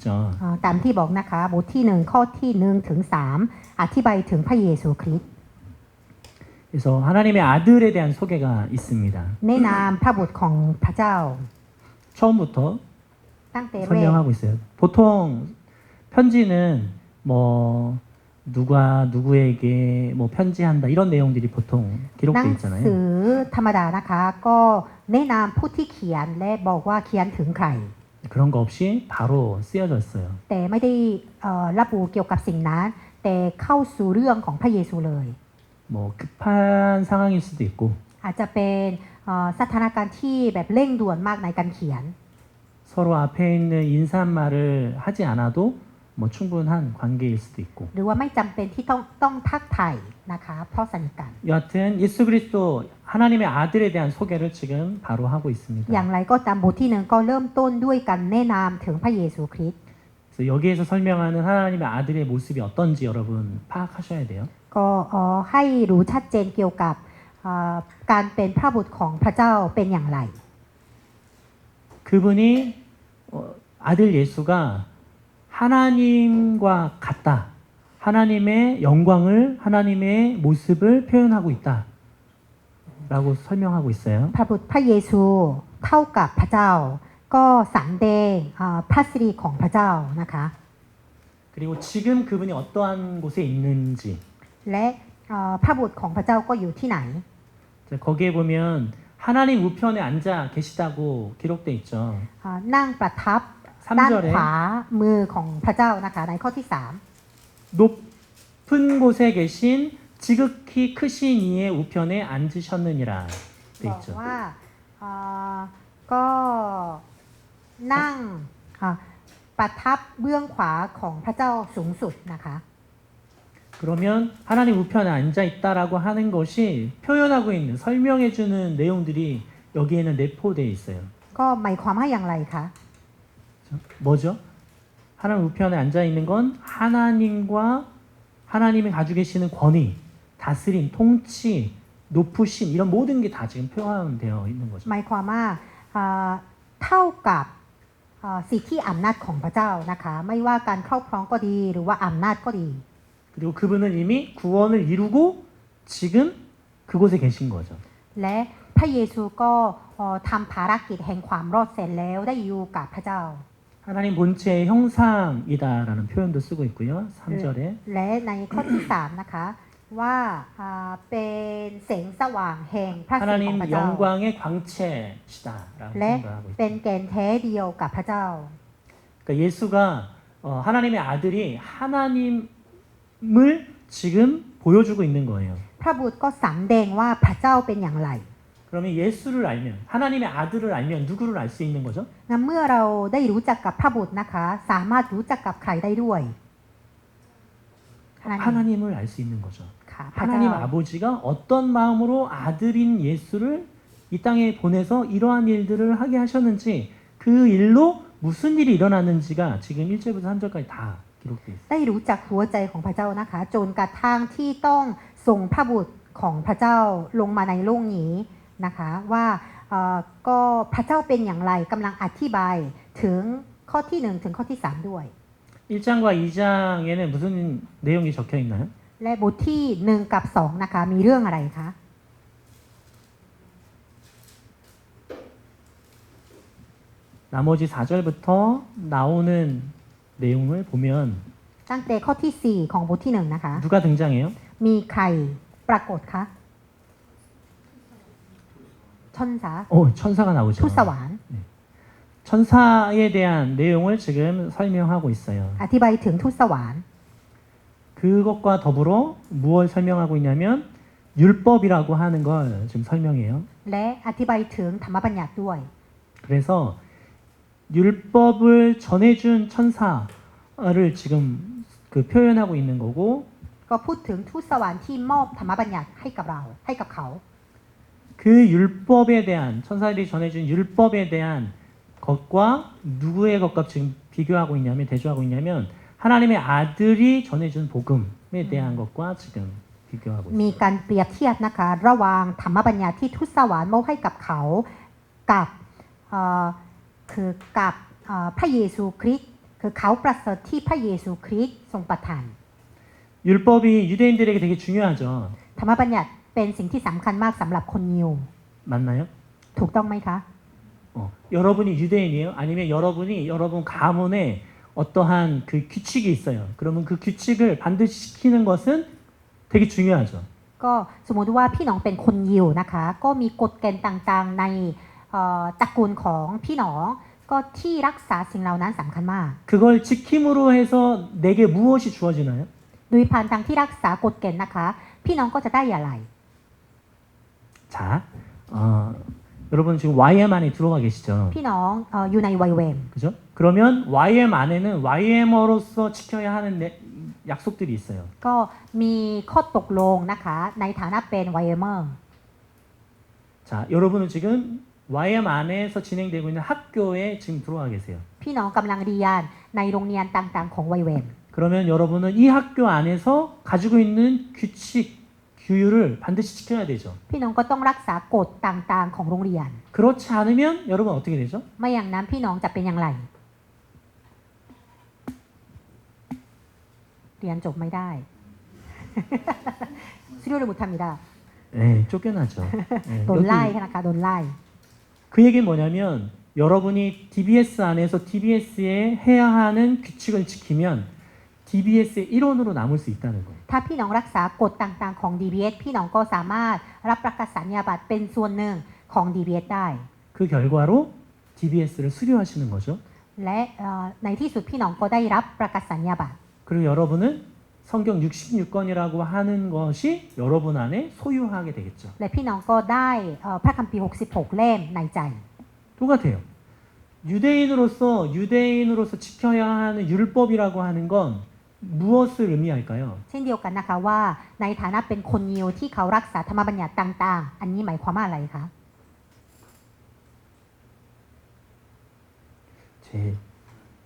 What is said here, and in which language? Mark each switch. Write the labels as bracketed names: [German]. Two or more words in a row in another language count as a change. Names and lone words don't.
[Thai] ตามที่บอกนะคะบทที่1ข้อที่1ถึง3อธิบายถึงพระเยซูคริสต์ [Korean] 그래서 하나님의 아들에 대한 소개가 있습니다. [Thai] แนะนำพระบุตรของพระเจ้า [Korean] 처음부터 [Thai] ตั้งแต่แรก [Korean] 설명하고 있어요. 보통 편지는 뭐 누가 누구에게 뭐 편지한다 이런 내용들이 보통 [Thai] หนั [Korean] 기록돼 [Thai] ง [Korean] 있잖아요. [Thai] สือธรรมดานะคะ ก็แนะนำผู้ที่เขียนและบอกว่าเขียนถึงใคร [Korean] 그런 거 없이 바로 쓰여져 있어요. [Thai] แต่ไม่ได้ระบุเกี่ยวกับสิ่งนั้น แต่เข้าสู่เรื่องของพระเยซูเลย [Korean] 뭐 급한 상황일 수도 있고 [Thai] อาจจะเป็นสถานการณ์ที่แบบเร่งด่วนมากในการเขียน [Korean] 서로 앞에 있는 인사말을 하지 않아도 뭐 충분한 관계일 수도 있고 [Thai] หรือว่าไม่จำเป็นที่ต้องทักทายนะคะ เพราะสนิทกัน [Korean] 여하튼 예수 그리스도 하나님의 아들에 대한 소개를 지금 바로 하고 있습니다. [Thai] อย่างไรก็ตามบทที่1ก็เริ่มต้นด้วยการแนะนำถึงพระเยซูคริสต์ [Korean] 그래서 여기에서 설명하는 하나님의 아들의 모습이 어떤지 여러분 파악하셔야 돼요. [Thai] ก็ให้รู้ชัดเจนเกี่ยวกับการเป็นพระบุตรของพระเจ้าเป็นอย่างไร [Korean] 그분이 아들 예수가 하나님과 같다. 하나님의 영광을 하나님의 모습을 표현하고 있다. 라고 설명하고 있어요. [Thai] พระบุตรพระเยซูเท่ากับพระเจ้า ก็สำแดงพระสิริของพระเจ้านะคะ [Korean] 그리고 지금 그분이 어떠한 곳에 있는지 [Thai] และพระบุตรของพระเจ้าก็อยู่ที่ไหน [Korean] 거기에 보면 하나님 우편에 앉아 계시다고 기록돼 있죠. [Thai] นั่งประทับด้าน [Korean] 3절에 [Thai] ขวามือของพระเจ้านะคะในข้อที่ [Korean] 높은 곳에 계신 지극히 크신 이의 우편에 앉으셨느니라 [Thai] 3 [Korean] 돼 [Thai] บอก [Korean] 있죠. [Thai] ว่าก็นั่งประทับเบื้องขวาของพระเจ้าสูงสุดนะคะ [Korean] 그러면 하나님 우편에 앉아 있다라고 하는 것이 표현하고 있는 설명해 주는 내용들이 여기에는 내포되어 있어요. [Thai] ก็หมายความว่าอย่างไรคะ [Korean] 그죠? 뭐죠? 하나님 우편에 앉아 있는 건 하나님과 하나님이 가지고 계시는 권위, 다스림, 통치, 높으심 이런 모든 게 다 지금 표현되어 있는 거죠. [Thai] หมายความว่าอ่าเท่ากับสิทธิอำนาจของพระเจ้านะคะไม่ว่าการครอบครองก็ดีหรือว่าอำนาจก็ดี [Korean] 그리고 그분은 이미 구원을 이루고 지금 그곳에 계신 거죠. [Thai] และพระเยซูก็ทำภารกิจแห่งความรอดเสร็จแล้วได้อยู่กับพระเจ้า [Korean] 하나님 본체의 형상이다라는 표현도 쓰고 있고요. 3절에 [Thai] และในข้อที่3นะคะว่าเป็นแสงสว่างแห่งพระสิทธิ์ของพ [Korean] 하나님 [Thai] ระเจ้า [Korean] 영광의 광채시다라고 [Thai] และ [Korean] 생각하고 있어요. [Thai] เป็นแกนแท้เดียวกับพระเจ้า [Korean] 그러니까 예수가 하나님의 아들이 하나님을 지금 보여주고 있는 거예요. [Thai] พระบุตรก็สำแดงว่าพระเจ้าเป็นอย่างไร [Korean] 그러면 예수를 알면 하나님의 아들을 알면 누구를 알 수 있는 거죠? [Thai] งั้นเมื่อเราได้รู้จักกับพระบุตรนะคะสามารถรู้จักกับใครได้ด้วย [Korean] 하나님을 알 수 있는 거죠. [Thai] ค่ะพระเจ้า [Korean] 하나님 아버지가 어떤 마음으로 아들인 예수를 이 땅에 보내서 이러한 일들을 하게 하셨는지 그 일로 무슨 일이 일어났는지가 지금 1절부터 3절까지 다 기록되어 있어요. [Thai] ได้รู้จักหัวใจของพระเจ้านะคะจนกระทั่งที่ต้องส่งพระบุตรของพระเจ้าลงมาในโลกนี้นะคะว่าก็พระเจ้าเป็นอย่างไรกำลังอธิบายถึงข้อที่1ถึงข้อที่3ด้วย [Korean] 1장과 2장에는 무슨 내용이 적혀 있나요? [Thai] และบทที่1กับ2นะคะมีเรื่องอะไรคะ [Korean] 나머지 4절부터 나오는 내용을 보면 [Thai] ตั้งแต่ข้อที่4ของบทที่1นะคะ [Korean] 누가 등장해요? [Thai] มีใครปรากฏคะชนสา [Korean] 천사가 나오죠. [Thai] ทูตสวรรค์ [Korean] 천사에 대한 내용을 지금 설명하고 있어요. [Thai] อธิบายถึงทูตสวรรค์ [Korean] 그것과 더불어 무엇을 설명하고 있냐면 율법이라고 하는 걸 지금 설명해요. [Thai] และอธิบายถึงธรรมบัญญัติด้วย [Korean] 그래서 율법을 전해준 천사를 지금 그 표현하고 있는 거고 [Thai] ก็พูดถึงทูตสวรรค์ที่มอบธรรมบัญญัติให้กับเราให้กับเขา [Korean] 그 율법에 대한 천사들이 전해준 율법에 대한 것과 누구의 것과 지금 비교하고 있냐면 대조하고 있냐면 하나님의 아들이 전해준 복음에 대한 것과 지금 비교하고 [Thai] มี [Korean] 있어요. [Thai] การเปรียบเทียบนะคะระหว่างธรรมบัญญัติที่ทูตสวรรค์มอบให้กับเขากับคือกับพระเยซูคริสต์คือเขาประเสริฐที่พระเยซูคริสต์ทรงประทาน [Korean] 율법이 유대인들에게 되게 중요하죠. [Thai] ธรรมบัญญัติเป็นสิ่งที่สำคัญมากสำหรับคนยิว [Korean] 맞나요? [Thai] ถูกต้องไหมคะ [Korean] 여러분이 유대인이에요? 아니면 여러분이 여러분 가문에 어떠한 그 규칙이 있어요. 그러면 그 규칙을 반드시 지키는 것은 되게 중요하죠. [Thai] ก็สมมติว่าพี่น้องเป็นคนยิวนะคะก็มีกฎเกณฑ์ต่างๆในตระกูลของพี่น้องก็ที่รักษาสิ่งเหล่านั้นสำคัญมาก [Korean] 그걸 지킴으로 해서 내게 무엇이 주어지나요? [Thai] โดยผ่านทางที่รักษากฎเกณฑ์นะคะพี่น้องก็จะได้อะไร [Korean] 자, 여러분 지금 YM 안에 들어가 계시죠? [Thai] พี่น้องอยู่ในวัยเวม [Korean] 그죠? 그러면 YM 안에는 YM어로서 지켜야 하는 약속들이 있어요. [Thai] ก็มีข้อตกลงนะคะในฐานะเป็นวัยเมอร์ [Korean] 자, 여러분은 지금 YM 안에서 진행되고 있는 학교에 지금 들어와 계세요. [Thai] พี่น้องกำลังเรียนในโรงเรียนต่างๆของวัยเวม [Korean] 그러면 여러분은 이 학교 안에서 가지고 있는 규칙, 규율을 반드시 지켜야 되죠. [Thai] พี่น้องก็ต้องรักษากฎต่างๆของโรงเรียน [Korean] 그렇지 않으면 여러분 어떻게 되죠? [Thai] ไม่อย่างนั้นพี่น้องจะเป็นอย่างไร เรียนจบไม่ได้ [Korean] 수료를 못합니다. 네, 쫓겨나죠. 네, [Thai] โดนไล่ [Korean] 여기 [Thai] นะคะโดนไล่ [Korean] 그 얘기는 뭐냐면 여러분이 DBS 안에서 DBS에 해야 하는 규칙을 지키면 DBS의 일원으로 남을 수 있다는 거예요. [Thai] ถ้าพี่น้องรักษากฎต่างๆของ DBS พี่น้องก็สามารถรับประกาศสัญญาบัตรเป็นส่วนหนึ่งของ DBS ได้ [Korean] 그 결과로 DBS를 수료하시는 거죠. [Thai] และในที่สุดพี่น้องก็ได้รับประกาศสัญญาบัตร [Korean] 그리고 여러분은 성경 66권이라고 하는 것이 여러분 안에 소유하게 되겠죠. [Thai] และพี่น้องก็ได้พระคัมภีร์66 เล่มในใจ [Korean] 똑같아요. 유대인으로서 지켜야 하는 율법이라고 하는 건 무엇을 의미할까요? [Thai] เช่นเดียวกันนะคะว่าในฐานะเป็นคนยิวที่เขารักษาธรรมบัญญัติต่างๆ อันนี้หมายความว่าอะไรคะ [Korean] 제